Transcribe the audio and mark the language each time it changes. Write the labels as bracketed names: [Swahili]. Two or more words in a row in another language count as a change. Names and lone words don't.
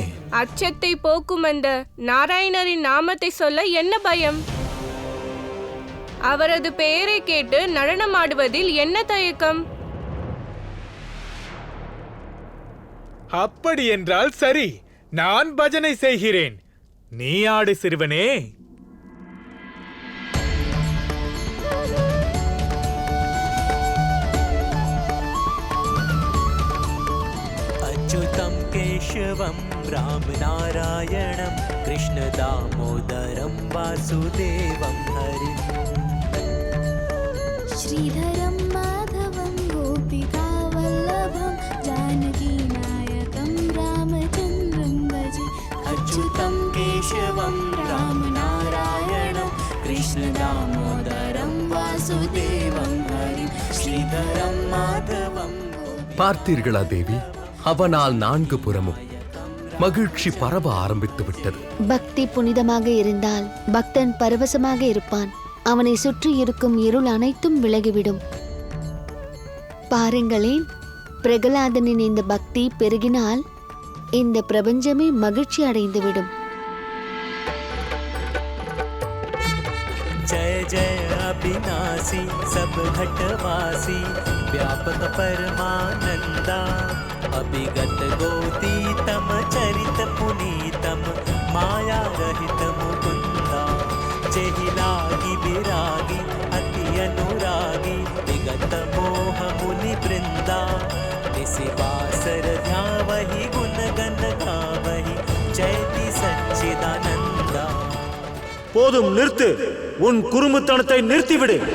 [Tamil] அச்சத்தை போக்கும் அந்த நாராயணரின் நாமத்தை சொல்ல என்ன பயம்? அவரது பெயரை கேட்டு நடனமாடுவதில் என்ன தயக்கம்? அப்படி என்றால் சரி, நான் பஜனை செய்கிறேன். நீ ஆடு சிறுவனே. [Sanskrit] अच्युतं केशवं रामनारायणं कृष्णदामोदरं वासुदेवं हरिम् श्रीधरं माधवं गोपिकावल्लभं जानकीनायकं रामचन्द्रं भजे. अच्युतं केशवं रामनारायणं कृष्णदामोदरं वासुदेवं हरिं श्रीधरं माधवं. [Tamil] பார்த்தீர்களா தேவி, அவனால் 4 புறமும் மகிழ்ச்சி பரவ ஆரம்பித்து விட்டது. பக்தி புனிதமாக இருந்தால் பக்தன் பரவசமாக இருப்பான். அவனை சுற்றி இருக்கும் இருள் அனைத்தும் விலகிவிடும். பாருங்களேன், பிரகலாதனின் இந்த பக்தி பெருகினால் இந்த பிரபஞ்சமே மகிழ்ச்சி அடைந்துவிடும். [Awadhi] जय जय अविनाशी सब घटवासी व्यापक परमानंदा अभिगत गोतीतम चरित पुनीतम माया रहित मुकुंदा जेहि लागी विरागी अति अनुरागी विगत मोह मुनि वृंदा निशिवासर ध्यावहि गुण गण गावहि जयति सच्चिदानंदा. [Tamil] போதும், நிறுத்து. உன் குறும்புத்தனத்தை நிறுத்திவிடு.